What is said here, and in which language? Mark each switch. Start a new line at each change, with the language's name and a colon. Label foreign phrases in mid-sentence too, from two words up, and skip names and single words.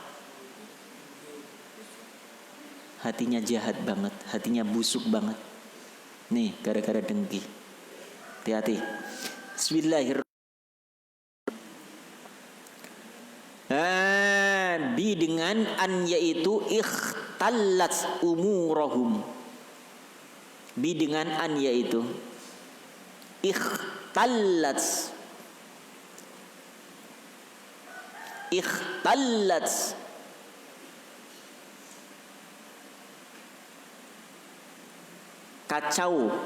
Indonesian: Hatinya jahat banget, hatinya busuk banget. Nih, gara-gara dengki. Hati-hati. Bismillahirrahmanirrahim. Bi dengan an, yaitu
Arabic: اختلطت أمورهم.
Indonesian: Bi dengan an, yaitu ikhtallat kacau.